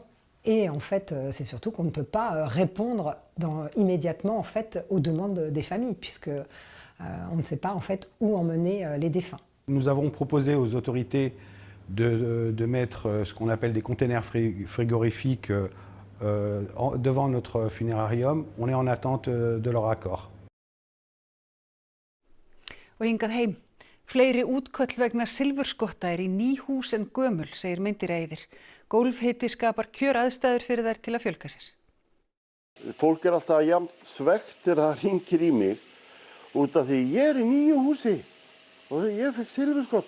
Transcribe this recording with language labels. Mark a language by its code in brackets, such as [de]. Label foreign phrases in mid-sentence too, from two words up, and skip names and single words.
[fr] Et en fait, c'est surtout qu'on ne peut pas répondre immédiatement en fait, aux demandes des familles puisque on ne sait pas en fait où emmener les défunts. Nous avons proposé aux autorités de mettre ce qu'on appelle des containers frigorifiques devant notre funérarium. On est en attente de leur accord. [is] Og hingað heim. Fleiri útköll vegna silfurskotta í ný hús en gömul, segir myndiræðir. Gólfhiti skapar kjöraðstæður fyrir þær til að fjölga sér. Fólk alltaf jafnt svegt þegar það hringir í mig út af því ég í nýju húsi og ég fekk silfurskotta.